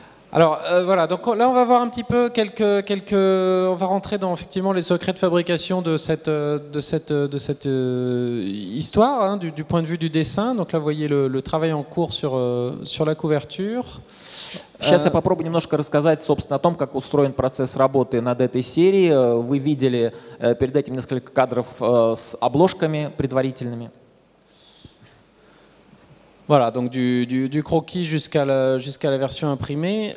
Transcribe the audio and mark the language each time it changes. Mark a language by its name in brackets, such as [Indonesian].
[French] Alors voilà, donc là on va voir un petit peu on va rentrer dans effectivement les secrets de fabrication de cette histoire, hein, du point de vue du dessin. Donc là vous voyez le travail en cours sur la couverture. [Russian] Сейчас я попробую немножко рассказать, собственно, о том, как устроен процесс работы над этой серией. Вы видели перед этим несколько кадров с обложками предварительными. [French] Voilà, donc du croquis jusqu'à la version imprimée.